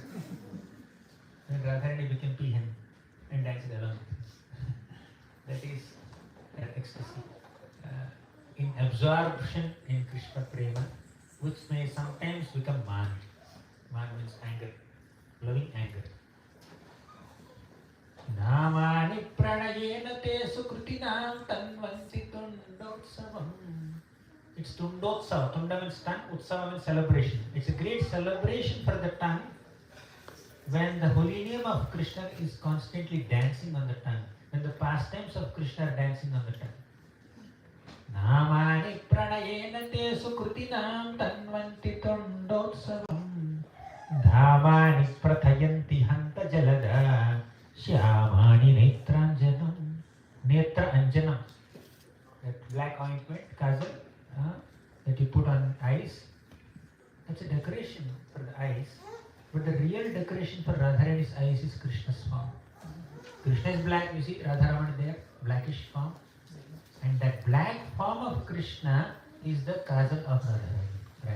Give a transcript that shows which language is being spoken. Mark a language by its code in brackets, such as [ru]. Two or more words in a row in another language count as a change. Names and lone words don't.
[en] Then Radharani became peahen and danced along. That is her ecstasy. In absorption in Krishna prema, which may sometimes become man. Man means anger, loving anger. [sa] Namani pranayena te sukrutinam tanvanti tundotsavam. [en] It's tundotsava. [sa] Tunda [en] means tongue, [sa] utsava [en] means celebration. It's a great celebration for the tongue when the holy name of Krishna is constantly dancing on the tongue. When the pastimes of Krishna are dancing on the tongue. [sa] Namani pranayena te sukrutinam tanvanti tundotsavam. Dhamani prathayanti hanta jalada shyamani netranjanam. Netra anjanam. [en] That black ointment, kajal, that you put on eyes. That's a decoration for the eyes. But the real decoration for Radharani's eyes is Krishna's form. Krishna is black, you see Radharaman there, blackish form. And that black form of Krishna is the kajal of Radharani, right?